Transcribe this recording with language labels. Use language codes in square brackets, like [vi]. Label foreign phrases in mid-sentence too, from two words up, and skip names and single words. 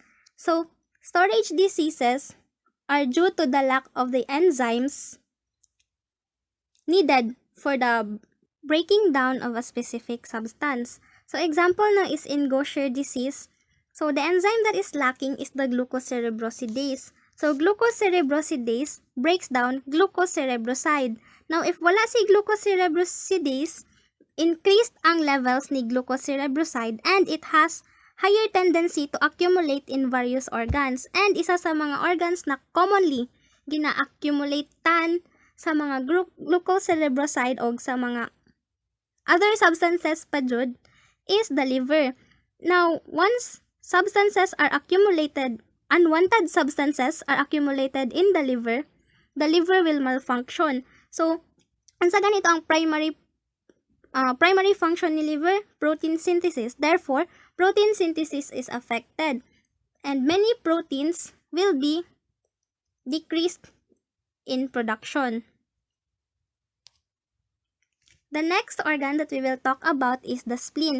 [en] So storage diseases are due to the lack of the enzymes needed for the breaking down of a specific substance. So example na is in Gaucher disease. So the enzyme that is lacking is the glucocerebrosidase. So glucocerebrosidase breaks down glucocerebroside. Now if [ceb] wala si [en] glucocerebrosidase, increased ang levels ni glucocerebroside and it has higher tendency to accumulate in various organs. [ceb] And isa sa mga organs na commonly gina-accumulatean sa mga glucocerebroside o sa mga [en] other substances [ceb] pa jud [en] is the liver. Now, once substances are accumulated, unwanted substances are accumulated in the liver will malfunction. So, [ceb] ansa ganito ang [en] primary function [ceb] ni liver? [en] Protein synthesis. Therefore, protein synthesis is affected, and many proteins will be decreased in production. The next organ that we will talk about is the spleen.